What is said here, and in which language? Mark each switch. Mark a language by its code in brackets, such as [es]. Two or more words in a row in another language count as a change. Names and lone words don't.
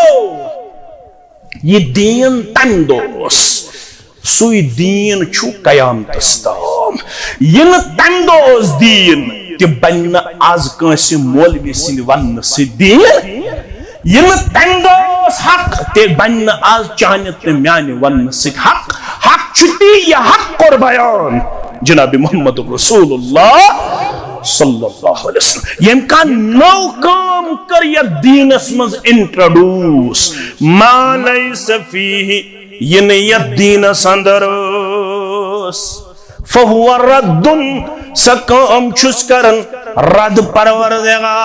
[ks] یہ دین تمہِ دۄہ اوس سُے دیٖن چھُ قیامتس تام یہِ نہٕ تمہِ دۄہ اوس دیٖن تہِ بنہِ نہٕ آز کٲنٛسہِ مولوی سٕنٛدِ وننہٕ سۭتۍ دیٖن یہِ نہٕ تمہِ دۄہ اوس حق تہِ بنہِ نہٕ آز چانہِ تہٕ میانہِ وننہٕ سۭتۍ حق حق چھُ تی یہِ حق کوٚر بیان جناب محمد رسول اللہ [ar] صلی اللہ علیہ وسلم [ks] یم کانٛہہ نو کٲم کٔر یتھ دیٖنس منٛز انٹروڈیوس [ar] ما لیس فیہ [ks] یہ نہٕ یتھ دیٖنس اندر ٲس [ar] فہو رد [ks] سۄ کٲم چھُس کران رد پروردگار